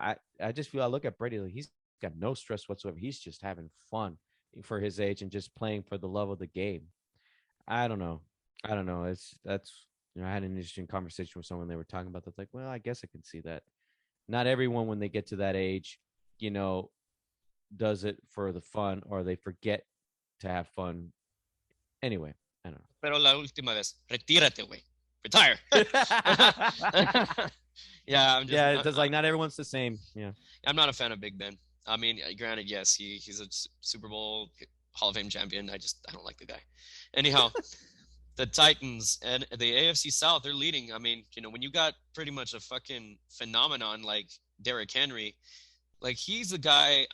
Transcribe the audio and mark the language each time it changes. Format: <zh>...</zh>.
<en>I just feel I look at Brady, like he's got no stress whatsoever. He's just having fun for his age and just playing for the love of the game. I don't know. I don't know. That's I had an interesting conversation with someone. They were talking about that. Like, well, I guess I can see that. Not everyone, when they get to that age, you know, does it for the fun, or they forget to have fun. Anyway, I don't</en> <es>Pero la última vez, retírate, güey.</es> <en>Retire. know. Yeah, Yeah, it's just like not everyone's the same. Yeah. I'm not a fan of Big Ben. I mean, granted, yes, he's a Super Bowl Hall of Fame champion. I don't like the guy. Anyhow, the Titans and the AFC South, they're leading. I mean, when you got pretty much a fucking phenomenon like Derrick Henry, like he's the guy.</en>